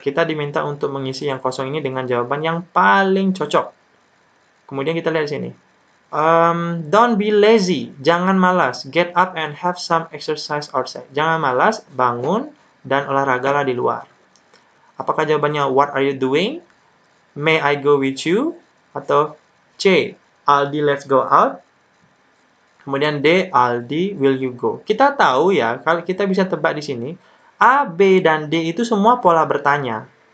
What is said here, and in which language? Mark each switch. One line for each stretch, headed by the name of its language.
Indonesian: Kita diminta untuk mengisi yang kosong ini dengan jawaban yang paling cocok. Kemudian kita lihat sini. Don't be lazy. Jangan malas.
English: Get up and have some exercise outside.
Indonesian: Jangan malas, bangun dan olahragalah di luar.
English: Apakah jawabannya what are you doing? May I go with you? Atau C, Aldi let's go out? Kemudian D, Aldi will you go?
Indonesian: Kita tahu ya, kalau kita bisa tebak di sini, A, B, dan D itu semua pola bertanya.